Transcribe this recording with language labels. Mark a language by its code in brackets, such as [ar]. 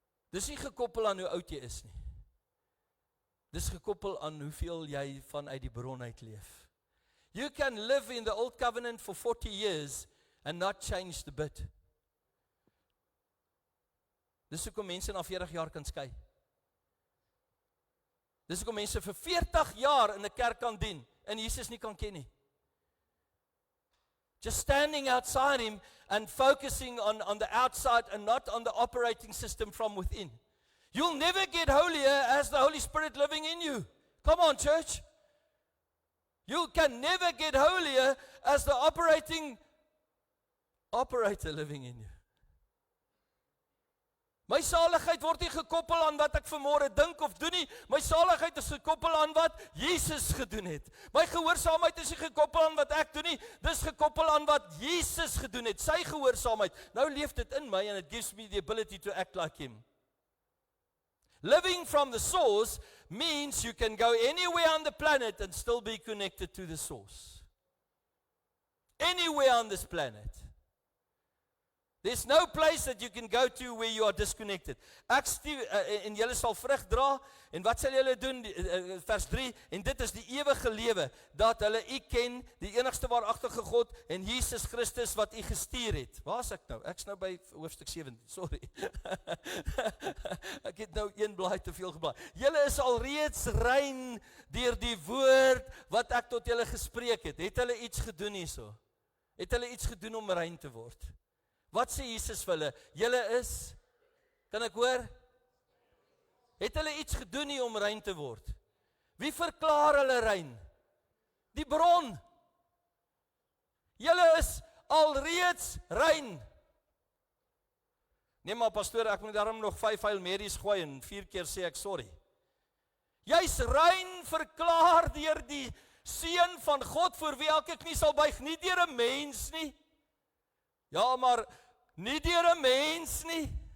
[af] Dis nie gekoppel aan hoe oud jy is nie. Dis gekoppel aan hoeveel jy vanuit die bron uit leef. [en] You can live in the old covenant for 40 years and not change the bit. [af] Dis hoekom mense na 40 jaar kan skei. Dis hoekom mense vir 40 jaar in 'n kerk kan dien en Jesus nie kan ken nie. [en] Just standing outside Him and focusing on the outside and not on the operating system from within. You'll never get holier as the Holy Spirit living in you. Come on, church. You can never get holier as the operator living in you. [af] My saligheid word nie gekoppel aan wat ek vanmôre dink of doen nie. My saligheid is gekoppel aan wat Jesus gedoen het. My gehoorsaamheid is nie gekoppel aan wat ek doen nie. Dis gekoppel aan wat Jesus gedoen het. Sy gehoorsaamheid. Nou leef dit in my [en] and it gives me the ability to act like Him. Living from the source means you can go anywhere on the planet and still be connected to the source. Anywhere on this planet. There's no place that you can go to where you are disconnected. [af] En julle sal vrug dra, en wat sal julle doen? Vers 3, en dit is die ewige lewe, dat hulle u ken, die enigste waaragtige God, en Jesus Christus wat u gestuur het. Waar is ek nou? Ek's nou by hoofstuk 17, sorry. Ek het nou een blaai te veel geblaai. Julle is al reeds rein deur die woord wat ek tot julle gespreek het. Het hulle iets gedoen hierso? Het hulle iets gedoen om rein te word? Wat sê Jesus vir hulle? Julle is, kan ek hoor? Het hulle iets gedoen nie om rein te word? Wie verklaar hulle rein? Die bron. Julle is alreeds rein. Nee maar pastoor, ek moet daarom nog 5 Hail Marys gooi en 4 keer sê ek sorry. Jy's rein verklaar deur die Seun van God voor wie elke knie sal buig, nie deur 'n mens nie. Ja, maar nie deur 'n mens nie.